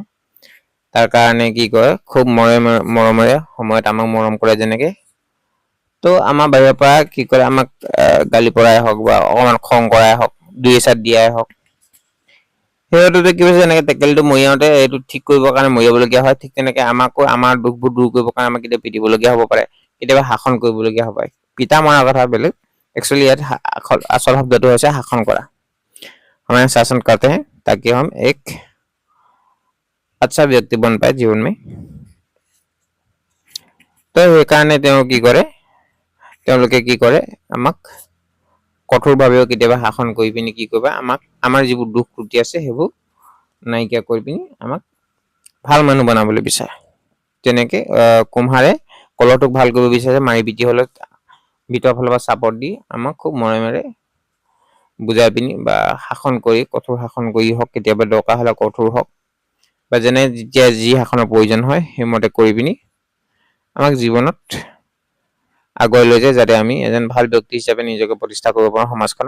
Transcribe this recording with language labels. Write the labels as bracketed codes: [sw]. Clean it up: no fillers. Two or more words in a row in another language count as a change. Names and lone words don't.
[as] তাৰ কাৰণে কি কয়, খুব মৰমেৰে সময়ত আমাক মৰম কৰে যেনেকে, তো আমাৰ বাহিৰৰ পৰা কি কৰে, আমাক গালি পৰাই হওক বা অকণমান খং কৰাই হওক, 2 এচাট দিয়াই হওক, সেইটোতে কি হৈছে, এনেকে টেকেলিটো মৰিয়াওঁতে এইটো ঠিক কৰিবৰ কাৰণে মৰিয়াবলগীয়া হয়। ঠিক তেনেকে আমাকো আমাৰ দুখবোৰ দূৰ কৰিবৰ কাৰণে আমাক কেতিয়াবা পিটিবলগীয়া হ'ব পাৰে, কেতিয়াবা শাসন কৰিবলগীয়া হ'ব পাৰে। পিতা মৰাৰ কথা বেলেগ, একচুৱেলি ইয়াত আচল শব্দটো হৈছে শাসন কৰা। [hi] हमें शासन करते हैं ताकि हम एक अच्छा व्यक्ति बन पाए जीवन में। [as] তো সেইকাৰণে তেওঁলোকে কি কৰে, আমাক কঠোৰভাৱেও কেতিয়াবা শাসন কৰি পিনি কি কৰিবা আমাক আমাৰ যিবোৰ দুখ ত্ৰুটি আছে সেইবোৰ নাইকিয়া কৰি পিনি আমাক ভাল মানুহ বনাবলৈ বিচাৰে। তেনেকে কুম্হাৰে কলহটোক ভাল কৰিব বিচাৰে, মাৰি পিটি হলে ভিতৰৰ ফালৰ পৰা চাপৰ্ট দি আমাক খুব মৰমেৰে বুজাই পিনি বা শাসন কৰি কঠোৰ শাসন কৰি হওক, কেতিয়াবা দৰকাৰ হলে কঠোৰ হওক বা যেনে যেতিয়া যি শাসনৰ প্ৰয়োজন হয় সেইমতে কৰি পিনি আমাক জীৱনত আগুৱাই লৈ যায়, যাতে আমি এজন ভাল ব্যক্তি হিচাপে নিজকে প্ৰতিষ্ঠা কৰিব পাৰোঁ সমাজখনত।